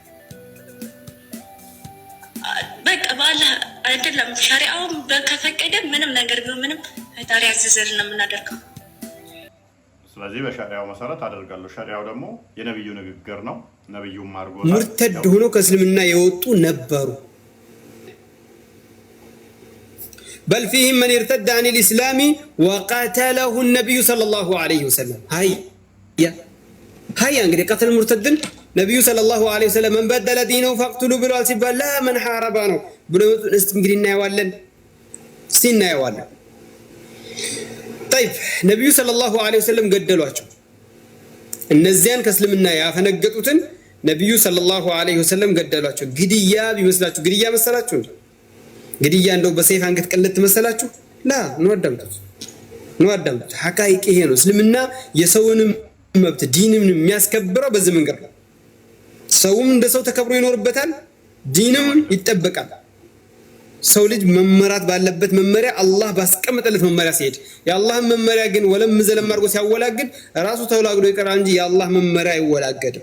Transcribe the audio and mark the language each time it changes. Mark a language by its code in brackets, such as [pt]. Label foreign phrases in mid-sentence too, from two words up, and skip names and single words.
[am] በቃ በአላህ አይደለም። ሸሪዓውን ከፈቀደ ምንም ነገር ቢሆን ምንም ፈጣሪ ያዘዘልን ነው የምናደርገው። ስለዚህ በሸሪዓው መሰረት አደርጋለሁ። ሸሪዓው ደግሞ የነብዩ ንግግር ነው። ነብዩም አድርጎ ሙርተድ ሆኖ ከእስልምና የወጡ ነበሩ። [ar] بل فيهم من ارتد عن الإسلام وقتله النبي صلى الله عليه وسلم. [am] هيا እንግዲህ [ar] قتل المرتد [am] ነብዩ [ar] صلى الله عليه وسلم من بدل دينه فاقتلوا [am] ብለዋል ሲባል [ar] لا من حارب [am] ነው ብሎ እንግዲህ እናየዋለን። ሲናየዋለን طيب ነብዩ [ar] صلى الله عليه وسلم [am] ገደሏቸው። እነዚያን ከእስልምና ያፈነገጡትን ነብዩ [ar] صلى الله عليه وسلم [am] ገደሏቸው። ግድያ ቢመስላችሁ ግድያ መሰላችሁ? ግድያ እንደው በሰይፍ አንገት ቀለጥ መሰላችሁ? ላ ነው አዳምጡት። ሐቃይቅ ይሄ ነው። እስልምና የሰውንም መብት ዲንም የሚያስከብረው በዚህ መንገድ ነው። ሰውም እንደ ሰው ተከብሮ ይኖርበታል፣ ዲንም ይጠበቃል። ሰው ልጅ መመራት ባለበት መመሪያ አላህ ባስቀመጠለት መመሪያ ሲሄድ የአላህን መመሪያ ግን ወለም ዘለም አድርጎ ሲያወላግድ ራሱ ተወላግዶ ይቀራል እንጂ የአላህ መመሪያ አይወላገድም።